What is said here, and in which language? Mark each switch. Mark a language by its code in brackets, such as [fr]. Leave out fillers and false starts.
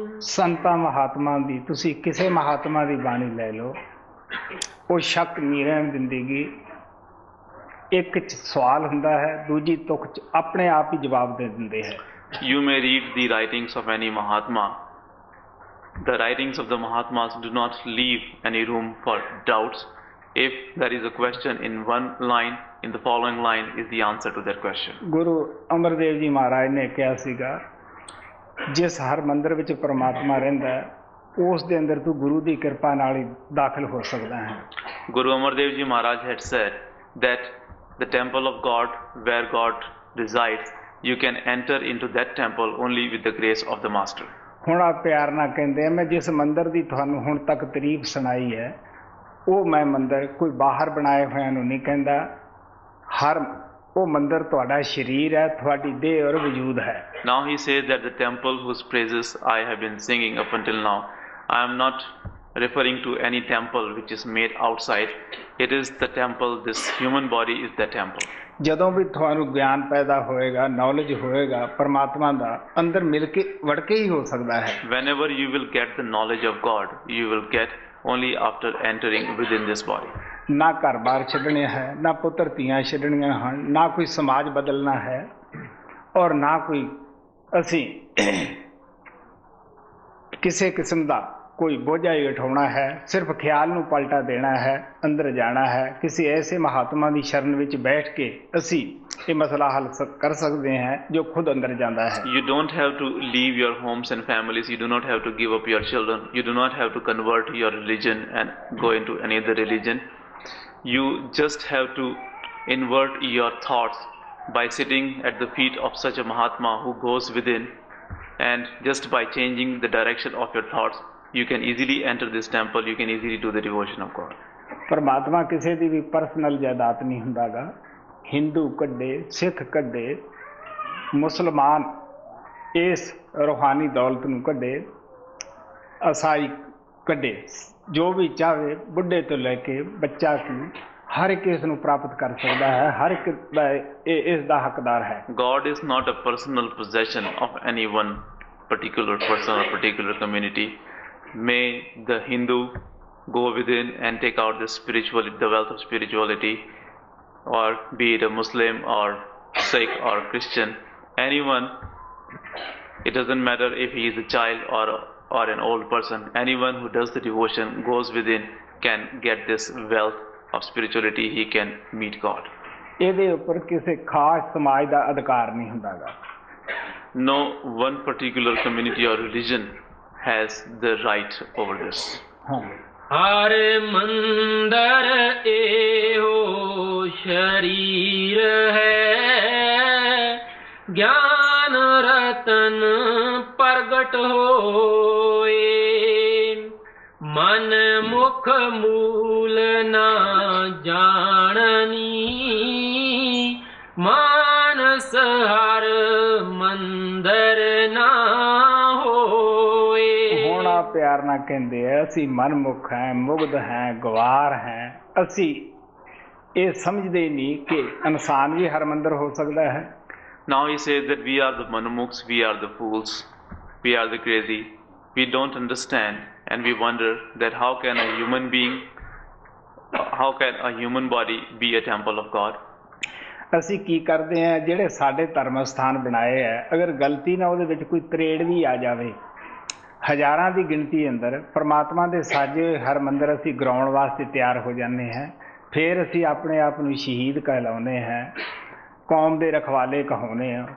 [pa] ਸੰਤਾਂ ਮਹਾਤਮਾ ਦੀ, ਤੁਸੀਂ ਕਿਸੇ ਮਹਾਤਮਾ ਦੀ ਬਾਣੀ ਲੈ ਲਓ, ਉਹ ਸ਼ੱਕ ਨਹੀਂ ਰਹਿਣ ਦਿੰਦੀਗੀ। ਇੱਕ 'ਚ ਸਵਾਲ ਹੁੰਦਾ ਹੈ, ਦੂਜੀ ਤੁਕ 'ਚ ਆਪਣੇ ਆਪ ਹੀ ਜਵਾਬ ਦੇ ਦਿੰਦੇ ਹੈ। [en] You may read the writings of any Mahatma. The writings of the Mahatmas do not leave any room for doubts. If there is a question in one line, in the following line is the answer to that question. [pa] ਗੁਰੂ ਅਮਰਦੇਵ ਜੀ ਮਹਾਰਾਜ ਨੇ ਕਿਹਾ ਸੀਗਾ, ਜਿਸ ਹਰ ਮੰਦਰ ਵਿੱਚ ਪਰਮਾਤਮਾ ਰਹਿੰਦਾ ਹੈ, ਉਸ ਦੇ ਅੰਦਰ ਤੂੰ ਗੁਰੂ ਦੀ ਕਿਰਪਾ ਨਾਲ ਹੀ ਦਾਖਲ ਹੋ ਸਕਦਾ ਹੈ। [en] Guru Amar Dev Ji Maharaj had said that the temple of God, where God resides, you can enter into that temple only with the grace of the Master. [pa] ਹੁਣ ਆ ਪਿਆਰ ਨਾਲ ਕਹਿੰਦੇ ਆ, ਮੈਂ ਜਿਸ ਮੰਦਰ ਦੀ ਤੁਹਾਨੂੰ ਹੁਣ ਤੱਕ ਤਾਰੀਫ ਸੁਣਾਈ ਹੈ, ਉਹ ਮੈਂ ਮੰਦਰ ਕੋਈ ਬਾਹਰ ਬਣਾਏ ਹੋਇਆਂ ਨੂੰ ਨਹੀਂ ਕਹਿੰਦਾ। ਹਰ ਉਹ ਮੰਦਰ ਤੁਹਾਡਾ ਸਰੀਰ ਹੈ, ਤੁਹਾਡੀ ਦੇਹ ਔਰ ਵਜੂਦ ਹੈ। [en] Now he says that the temple whose praises I have been singing up until now, I am not referring to any temple which is made outside. It is the temple, this human body is the temple. [pa] ਜਦੋਂ ਵੀ ਤੁਹਾਨੂੰ ਗਿਆਨ ਪੈਦਾ ਹੋਏਗਾ, knowledge ਹੋਏਗਾ ਪਰਮਾਤਮਾ ਦਾ, ਅੰਦਰ ਮਿਲ ਕੇ ਵੜ ਕੇ ਹੀ ਹੋ ਸਕਦਾ ਹੈ। [en] Whenever you will get the knowledge of God, you will get only after entering within this body. [pa] ਨਾ ਘਰ ਬਾਰ ਛੱਡਣੇ ਹੈ, ਨਾ ਪੁੱਤਰ ਧੀਆਂ ਛੱਡਣੀਆਂ ਹਨ, ਨਾ ਕੋਈ ਸਮਾਜ ਬਦਲਣਾ ਹੈ, ਔਰ ਨਾ ਕੋਈ ਅਸੀਂ ਕਿਸੇ ਕਿਸਮ ਦਾ ਕੋਈ ਬੋਝਾ ਹੀ ਉਠਾਉਣਾ ਹੈ। ਸਿਰਫ ਖਿਆਲ ਨੂੰ ਪਲਟਾ ਦੇਣਾ ਹੈ, ਅੰਦਰ ਜਾਣਾ ਹੈ। ਕਿਸੇ ਐਸੇ ਮਹਾਤਮਾ ਦੀ ਸ਼ਰਨ ਵਿੱਚ ਬੈਠ ਕੇ ਅਸੀਂ ਇਹ ਮਸਲਾ ਹੱਲ ਕਰ ਸਕਦੇ ਹਾਂ ਜੋ ਖੁਦ ਅੰਦਰ ਜਾਂਦਾ ਹੈ। [en] You don't have to leave your homes and families. You do not have to give up your children. You do not have to convert your religion and go into any other religion. You just have to invert your thoughts by sitting at the feet of such a Mahatma who goes within, and just by changing the direction of your thoughts, you can easily enter this temple, you can easily do the devotion of God. [pa] ਪਰਮਾਤਮਾ ਕਿਸੇ ਦੀ ਵੀ personal ਜਾਇਦਾਦ ਨਹੀਂ ਹੁੰਦਾਗਾ। ਹਿੰਦੂ ਕੱਢੇ, ਸਿੱਖ ਕੱਢੇ, ਮੁਸਲਮਾਨ ਇਸ ਰੂਹਾਨੀ ਦੌਲਤ ਨੂੰ ਕੱਢੇ, ਈਸਾਈ ਕੱਢੇ, ਜੋ ਵੀ ਚਾਹੇ ਬੁੱਢੇ ਤੋਂ ਲੈ ਕੇ ਬੱਚਾ ਨੂੰ, ਹਰ ਇੱਕ ਇਸ ਨੂੰ ਪ੍ਰਾਪਤ ਕਰ ਸਕਦਾ ਹੈ। ਹਰ ਇੱਕ ਦਾ ਇਸ ਦਾ ਹੱਕਦਾਰ ਹੈ। [en] God is not a personal possession of any one particular person or particular community. May the Hindu go within and take out the wealth of spirituality, or be it a Muslim or Sikh or Christian, anyone, it doesn't matter if he is a child or an old person, anyone who does the devotion, goes within, can get this wealth of spirituality, he can meet God. [pa] ਇਹਦੇ ਉੱਪਰ ਕਿਸੇ ਖਾਸ ਸਮਾਜ ਦਾ ਅਧਿਕਾਰ ਨਹੀਂ ਹੁੰਦਾਗਾ। [en] No one particular community or religion has the right over this. [pa] ਹਾਂ ਹਰ ਮੰਦਰ ਇਹੋ ਸ਼ਰੀਰ ਹੈ ਗਿਆਨ ਰਤਨ ਪ੍ਰਗਟ ਹੋਏ ਮਨ ਮੁਖ ਮੂਲ ਨਾ ਜਾਣਨੀ ਮਾਨਸ ਹਰ ਮੰਦਰ ਨਾ ਹੋਏ। ਹੁਣ ਆ ਪਿਆਰ ਨਾਲ ਕਹਿੰਦੇ ਆ ਅਸੀਂ ਮਨਮੁਖ ਹੈ ਮੁਗਧ ਹੈ ਗਵਾਰ ਹੈ ਅਸੀਂ ਇਹ ਸਮਝਦੇ ਨਹੀਂ ਕਿ ਇਨਸਾਨ ਵੀ ਹਰਮੰਦਰ ਹੋ ਸਕਦਾ ਹੈ। [en] Now he says that we are the manumukhs, we are the fools, we are the crazy. We don't understand and we wonder that how can a human body be a temple of God? [pa] ਅਸੀਂ ਕੀ ਕਰਦੇ ਹਾਂ ਜਿਹੜੇ ਸਾਡੇ ਧਰਮ ਸਥਾਨ ਬਣਾਏ ਹੈ ਅਗਰ ਗਲਤੀ ਨਾਲ ਉਹਦੇ ਵਿੱਚ ਕੋਈ ਤਰੇੜ ਵੀ ਆ ਜਾਵੇ ਹਜ਼ਾਰਾਂ ਦੀ ਗਿਣਤੀ ਅੰਦਰ ਪਰਮਾਤਮਾ ਦੇ ਸਾਜੇ ਹੋਏ ਹਰਮੰਦਰ ਅਸੀਂ ਗਰਾਉਣ ਵਾਸਤੇ ਤਿਆਰ ਹੋ ਜਾਂਦੇ ਹਾਂ ਫਿਰ ਅਸੀਂ ਆਪਣੇ ਆਪ ਨੂੰ ਸ਼ਹੀਦ ਕਹਿਲਾਉਂਦੇ ਹਾਂ ਕੌਮ ਦੇ ਰਖਵਾਲੇ ਕਹਾਉਂਦੇ ਹਾਂ।